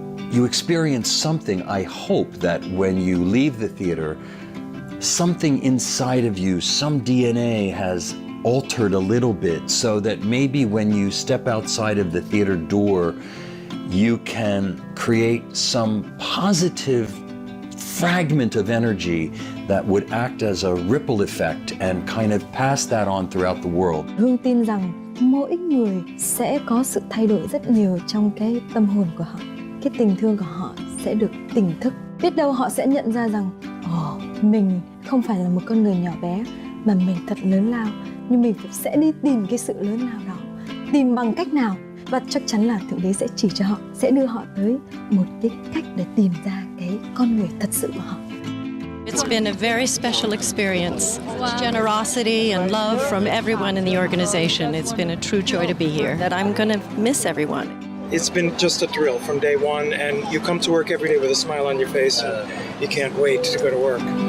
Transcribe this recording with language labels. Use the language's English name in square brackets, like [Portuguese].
[English] You experience something. I hope that when you leave the theater, something inside of you, some DNA has altered a little bit so that maybe when you step outside of the theater door, you can create some positive fragment of energy that would act as a ripple effect and kind of pass that on throughout the world. [Vietnamese] Hương tin rằng mỗi người sẽ có sự thay đổi rất nhiều trong cái tâm hồn của họ. Cái tình thương của họ sẽ được tỉnh thức. Biết đâu họ sẽ nhận ra rằng mình không phải là một con người nhỏ bé mà mình thật lớn lao. Nhưng mình sẽ đi tìm cái sự lớn lao đó. Tìm bằng cách nào. Và chắc chắn là Thượng Đế sẽ chỉ cho họ. Sẽ đưa họ tới một cái cách để tìm ra cái con người thật sự của họ. [English] It's been a very special experience. Generosity and love from everyone in the organization. It's been a true joy to be here. That I'm going to miss everyone. It's been just a thrill from day one, and you come to work every day with a smile on your face, and you can't wait to go to work.